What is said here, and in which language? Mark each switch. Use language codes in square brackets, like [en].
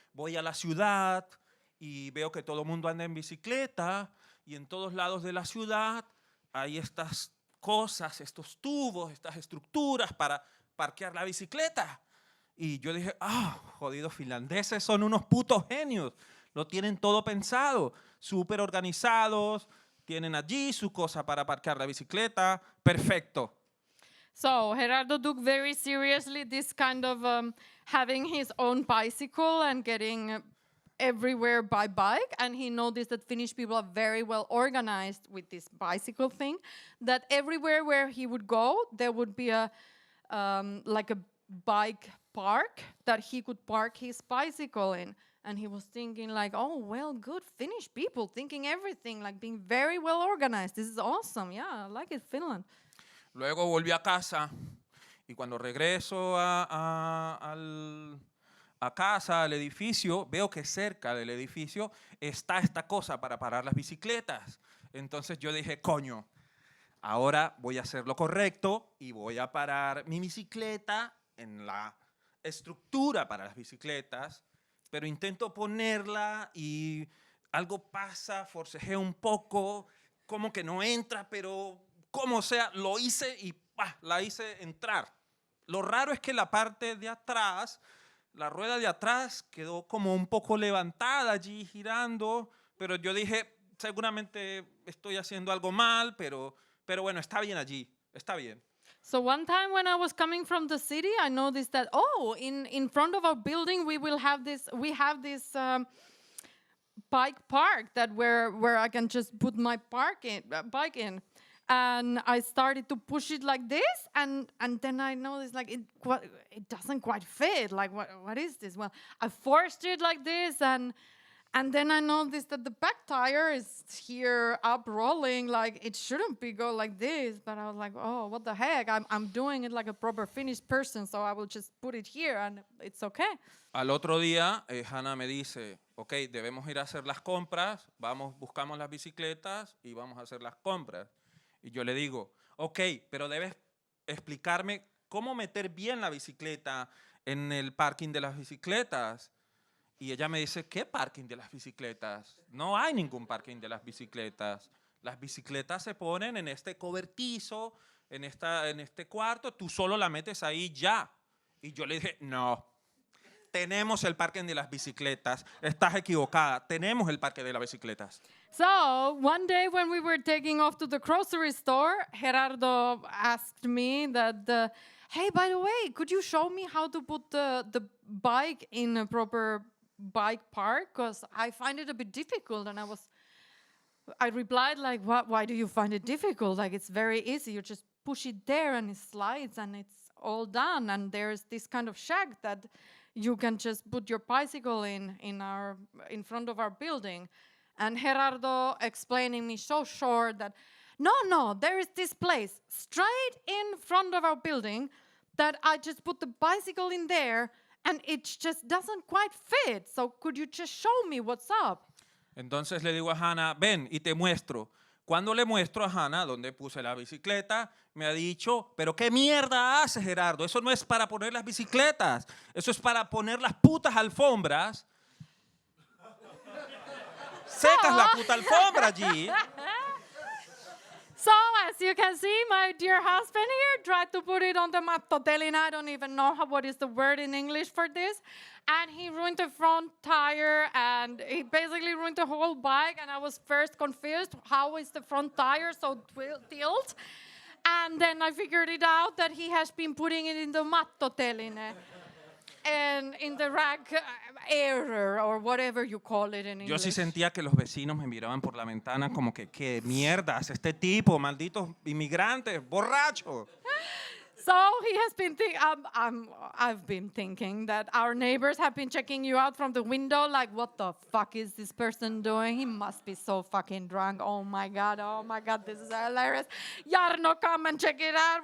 [es] Voy a la ciudad y veo que todo el mundo anda en bicicleta y en todos lados de la ciudad hay estas cosas, estos tubos, estas estructuras para parquear la bicicleta. Y yo dije, jodidos finlandeses son unos putos genios. Lo tienen todo pensado, súper organizados, tienen allí su cosa para parquear la bicicleta. Perfecto. [en] So Gerardo took very seriously this kind of having his own bicycle and getting everywhere by bike, and he noticed that Finnish people are very well organized with this bicycle thing, that everywhere where he would go there would be a like a bike park that he could park his bicycle in. And he was thinking like, oh, well, good Finnish people, thinking everything, like being very well organized. This is awesome. Yeah, I like it, Finland. [es] Luego volví a casa y cuando regreso a casa, al edificio, veo que cerca del edificio está esta cosa para parar las bicicletas. Entonces yo dije, coño, ahora voy a hacer lo correcto y voy a parar mi bicicleta en la estructura para las bicicletas, pero intento ponerla y algo pasa, forcejeo un poco, como que no entra, pero como sea, lo hice y la hice entrar. Lo raro es que la parte de atrás, la rueda de atrás quedó como un poco levantada allí girando, pero yo dije, seguramente estoy haciendo algo mal, pero bueno, está bien allí, está bien. [en] So one time when I was coming from the city, I noticed that, in front of our building we have this bike park that where I can just put my bike in. And I started to push it like this, and then I noticed like it doesn't quite fit. Like what is this? Well, I forced it like this, and then I noticed that the back tire is here up rolling. Like it shouldn't go like this. But I was like, oh, what the heck? I'm doing it like a proper Finnish person, so I will just put it here, and it's okay. [es] Al otro día, Hanna me dice, ok, debemos ir a hacer las compras. Buscamos las bicicletas y vamos a hacer las compras. Y yo le digo, ok, pero debes explicarme cómo meter bien la bicicleta en el parking de las bicicletas. Y ella me dice, ¿qué parking de las bicicletas? No hay ningún parking de las bicicletas. Las bicicletas se ponen en este cobertizo, en este cuarto, tú solo la metes ahí ya. Y yo le dije, no. Tenemos el parque de las bicicletas. Estás equivocada. Tenemos el parque de las bicicletas. [en] So one day when we were taking off to the grocery store, Gerardo asked me that, hey, by the way, could you show me how to put the bike in a proper bike park? Because I find it a bit difficult. And I replied like, why do you find it difficult? Like it's very easy. You just push it there and it slides and it's all done. And there's this kind of shack that you can just put your bicycle in front of our building. And Gerardo explaining me so short that, no, there is this place straight in front of our building that I just put the bicycle in there and it just doesn't quite fit. So could you just show me what's up? [es] Entonces le digo a Hanna, ven y te muestro. Cuando le muestro a Hanna donde puse la bicicleta, me ha dicho, pero ¿qué mierda haces, Gerardo? Eso no es para poner las bicicletas, eso es para poner las putas alfombras. Secas la puta alfombra allí. [en] So, as you can see, my dear husband here tried to put it on the mattoteline. I don't even know what is the word in English for this. And he ruined the front tire, and he basically ruined the whole bike. And I was first confused, how is the front tire so tilt? And then I figured it out that he has been putting it in the mattoteline. And in the rack error, or whatever you call it in English. [es] Yo sí sentía que los vecinos me miraban por la ventana como que, ¿qué mierda hace este tipo? Malditos inmigrantes, borrachos. [en] So he has been I've been thinking that our neighbors have been checking you out from the window like, what the fuck is this person doing? He must be so fucking drunk. Oh my God, this is hilarious. Jarno, come and check it out.